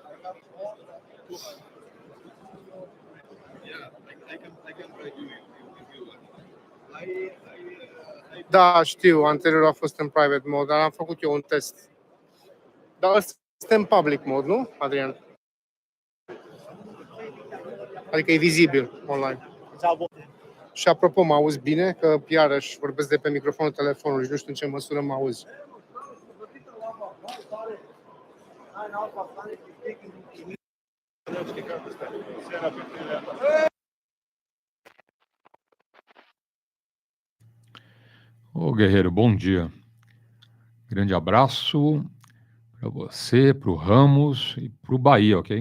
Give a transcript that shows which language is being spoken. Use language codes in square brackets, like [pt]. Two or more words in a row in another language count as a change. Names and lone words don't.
[ro] Da, știu, anterior a fost în [en] private mode, [ro] dar am făcut eu un test. Dar ăsta este în [en] public mode, [ro] nu, Adrian? Adică e vizibil online. Și apropo, mă auzi bine? Că iarăși vorbesc de pe microfonul telefonului și nu știu în ce măsură mă auzi. [pt] Ô, guerreiro, bom dia. Grande abraço para você, para o Ramos e para o Bahia, ok?